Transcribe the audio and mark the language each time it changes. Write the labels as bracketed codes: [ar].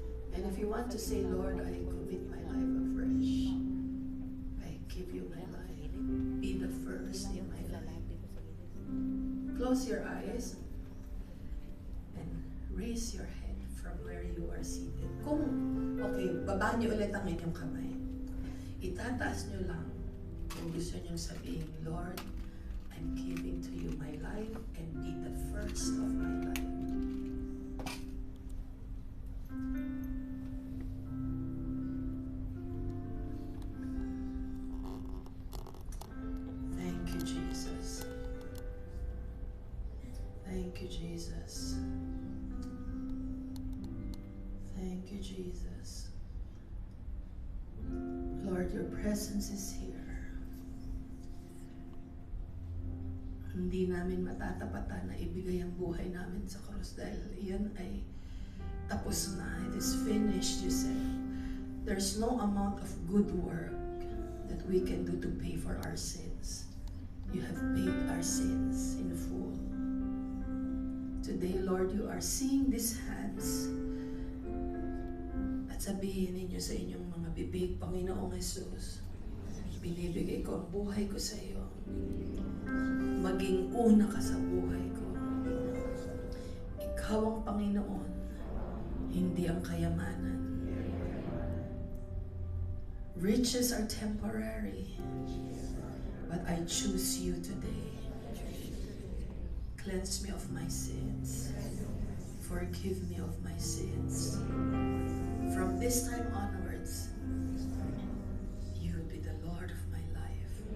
[en] And if you want to say, Lord, I commit my life afresh. I give you my life. Be the first in my life. Close your eyes and raise your head from where you are seated. [tl] Okay, baba niyo ulit ang inyong kamay. Itataas niyo lang kung gusto niyong sabihin, [en] Lord, I'm giving to you my life and be the first of my life. Thank you, Jesus. Thank you, Jesus. Thank you, Jesus. Lord, your presence is here. [tl] Hindi namin matatapatan na ibigay ang buhay namin sa krus dahil iyan ay tapos na. [en] It is finished, you said. There's no amount of good work that we can do to pay for our sins. You have paid our sins in full. Today, Lord, you are seeing these hands [tl] at sabihin ninyo sa inyong mga bibig, Panginoong Jesus, binibigay ko ang buhay ko sa iyo. Maging una ka sa buhay ko. Ikaw ang Panginoon, hindi ang kayamanan. [en] Riches are temporary, but I choose you today. Cleanse me of my sins. forgive me of my sins. From this time onwards, you will be the Lord of my life.